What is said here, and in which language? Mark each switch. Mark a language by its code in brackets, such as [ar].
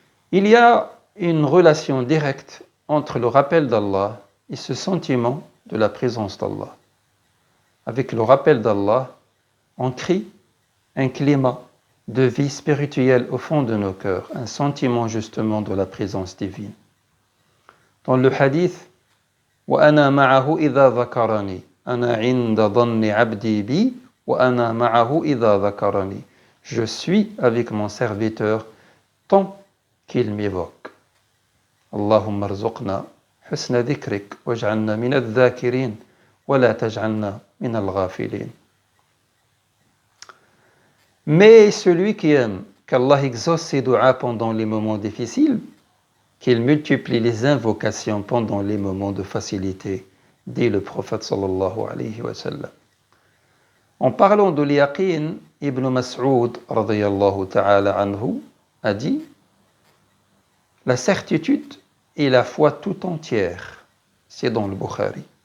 [fr] Il y a une relation directe entre le rappel d'Allah et ce sentiment de la présence d'Allah. Avec le rappel d'Allah, on crée un climat de vie spirituelle au fond de nos cœurs, un sentiment justement de la présence divine. Dans le hadith, [ar] وَأَنَا مَعَهُ إِذَا ذَكَرَنِي أَنَا عِنْدَ ظَنِّ عَبْدِي بِي وَأَنَا مَعَهُ إِذَا ذَكَرَنِي. [fr] Je suis avec mon serviteur tant qu'il m'évoque. [ar] اللهم ارزقنا حسن ذكرك واجعلنا من الذاكرين ولا تجعلنا من الغافلين. [fr] Mais celui qui aime qu'Allah exauce ses du'as pendant les moments difficiles, qu'il multiplie les invocations pendant les moments de facilité, dit le prophète sallallahu alayhi wa sallam. En parlant de l'yaqin, Ibn Mas'ud radiyallahu ta'ala anhu a dit: la certitude est la foi tout entière. C'est dans le Bukhari.